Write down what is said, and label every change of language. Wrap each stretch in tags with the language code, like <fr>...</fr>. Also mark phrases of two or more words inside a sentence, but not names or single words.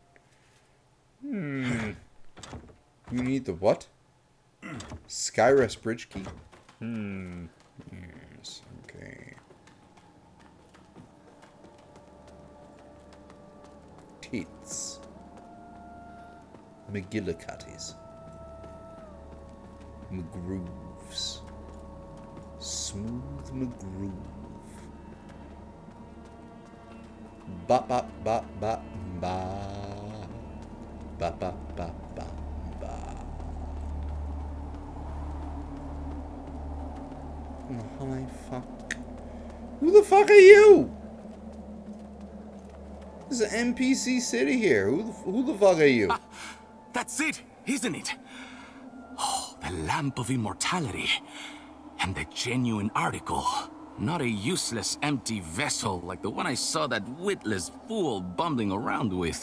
<en>You need the what? Skyrest bridge key. Yes, okay. Tits. McGillicuddies. McGrooves. Smooth McGroove. Ba ba ba ba ba. Ba ba ba ba ba. Oh, hi, fuck. Who the fuck are you? This is an NPC city here. Who the fuck are you? Ah, that's it, isn't it? Oh, the Lamp of Immortality. And the genuine article. Not a useless, empty vessel like the one I saw that witless fool bumbling around with.</en>